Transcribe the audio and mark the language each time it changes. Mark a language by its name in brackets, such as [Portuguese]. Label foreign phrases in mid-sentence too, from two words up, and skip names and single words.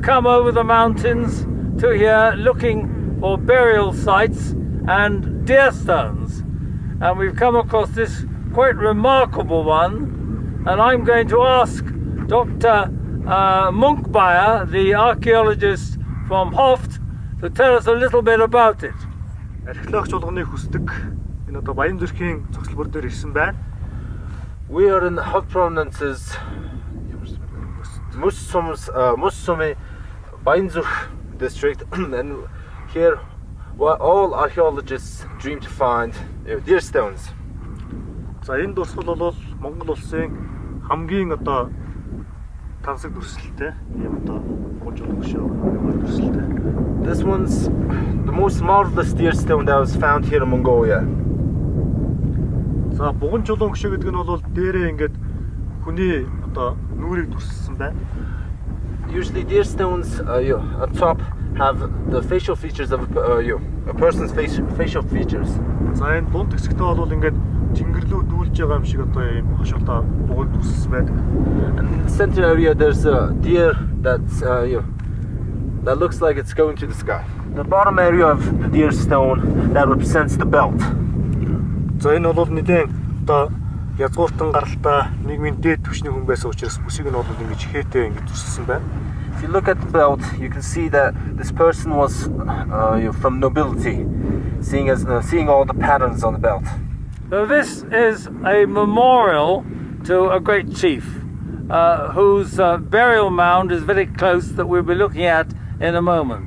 [English] come over the mountains to here looking for burial sites and deer stones, and we've come across this quite remarkable one, and I'm going to ask Dr. Munkbayer, the archaeologist from Hoft, to tell us a little bit about it. [Mongolian] Археологч болгоны хүсдэг энэ одоо Баянзүрхийн цогцлбор дээр ирсэн байна. [English] We are in the hot prominences Mussumi Bayanzurkh district, and here all archaeologists dream to find deer stones. [Mongolian] За энэ дурсгал бол Монгол улсын хамгийн одоо тансаг дүрслэлтэй ийм одоо гожил хөшөө дүрслэлтэй. [English] This one's the most marvelous deer stone that was found here in Mongolia. [Mongolian] За буган чулуун хөшөө гэдэг нь бол дээрээ ингээд хүний одоо нүрийг дүрсэлсэн байна. [English] Usually deer stones on top have the facial features of a person's facial features. [Mongolian] За энэ дунд хэсэгтээ бол ингээд тэнгэр рүү дүүлж байгаа юм шиг одоо ийм хошуултаа бугад үсс байдаг. [English] And in the center area there's a deer that's that looks like it's going to the sky. The bottom area of the deer stone that represents the belt. [Mongolian] За энэ бол нэгэн одоо язгууртан гаралтай нийгмийн дээд түвшний хүн байсан учраас бүсийг нь бол ингэж хээтэй ингэж зүссэн байна. [English] If you look at the belt, you can see that this person was from nobility, seeing all the patterns on the belt. So this is a memorial to a great chief whose burial mound is very close, that we'll be looking at in a moment.